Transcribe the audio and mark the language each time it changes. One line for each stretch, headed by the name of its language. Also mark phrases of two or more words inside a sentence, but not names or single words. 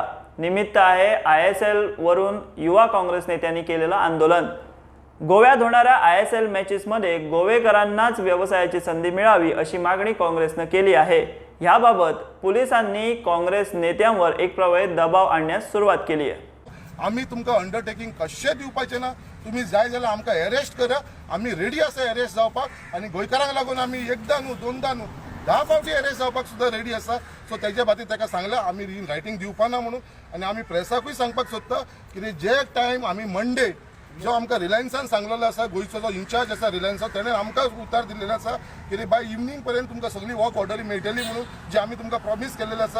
Marathi: निमित्त आहे ISL वरून युवा काँग्रेस नेत्यांनी केलेलं आंदोलन. गोव्यात होणाऱ्या ISL मॅचेसमध्ये गोवेकरांनाच व्यवसायाची संधी मिळावी अशी मागणी काँग्रेसनं केली आहे. याबाबत पोलिसांनी काँग्रेस नेत्यांवर एक प्रकारे दबाव आणण्यास सुरुवात केली आहे.
Konkani: आम्ही तुमकां अंडरटेकिंग कशें दिवपाचें ना. तुम्ही जाय जाल्यार आमकां अरेस्ट करा. आमी रेडी आसा अरेस्ट जावपाक आनी गोंयकारांक लागून आमी एकदां न्हू, दोनदां न्हू, 10 फावटी अरेस्ट जावपाक सुद्दां रेडी आसा. सो तेज्या खातीर ताका सांगलां आमी
English: in writing
Konkani: दिवपाना म्हणून. आनी आमी प्रेसाकूय सांगपाक सोदता की जे टायम आमी मंडे जो आमकां रिलायन्सान सांगलेलो आसा, गोंयचो जो इन्चार्ज आसा रिलायन्साचो, ताणें आमकां उतर दिल्लेलो आसा की
English: by evening
Konkani: पर्यंत तुमकां सगळी
English: work orders
Konkani: मेळटली म्हणून जे आमी तुमकां प्रॉमिस केल्लेलें आसा.